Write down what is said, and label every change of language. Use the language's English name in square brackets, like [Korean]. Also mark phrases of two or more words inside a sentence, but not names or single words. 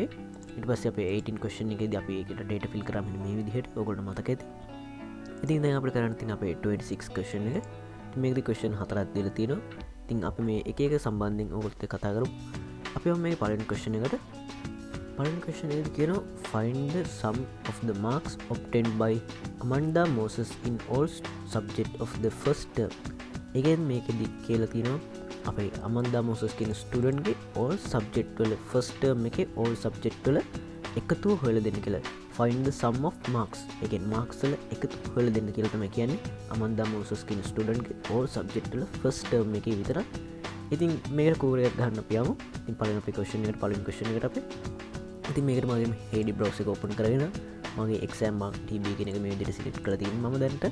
[Sinhala] ඊට පස්සේ අපේ 18 question එකේදී අපි ඒකට [English] data fill [Sinhala] කරා මෙන්න මේ විදිහට. ඔයගොල්ලෝ මතක ඇති. ඉතින් දැන් අපිට කරන්න තියෙන අපේ 26 question එක. ඉතින් මේකෙදි question හතරක් දීලා තියෙනවා. ඉතින් අපි මේ එක එක සම්බන්ධයෙන් ඔයගොල්ලොත් එක්ක කතා කරමු. අපි මේ පලන් question එකට කියන [English] find the sum of the marks obtained by Amanda Moses in all subject of the first term. [Sinhala] එකෙන් මේකෙදි කියලා තියෙනවා අපේ Amanda Moses කියන ස්ටුඩන්ට් ගේ [English] all subject [Sinhala] වල [English] first term [Sinhala] එකේ [English] all subject [Sinhala] වල එකතුව හොයලා දෙන්න කියලා. [English] find the sum of marks. [Sinhala] එකෙන් marks වල එකතුව හොයලා දෙන්න කියලා තමයි කියන්නේ Amanda Moses කියන ස්ටුඩන්ට් ගේ [English] all subject [Sinhala] වල [English] first term [Sinhala] එකේ විතරක්. ඉතින් මේකට කෝරයක් ගන්න අපි යමු. ඉතින් පළවෙනි අපි question එකට පළවෙනි question එකට අපි ඉතින් මේකට මගේ [English] HD browser [Sinhala] එක open කරගෙන මගේ [English] exam mark db [Sinhala] කියන එක මේ විදිහට select කරලා තියෙනවා මම දැන්ට.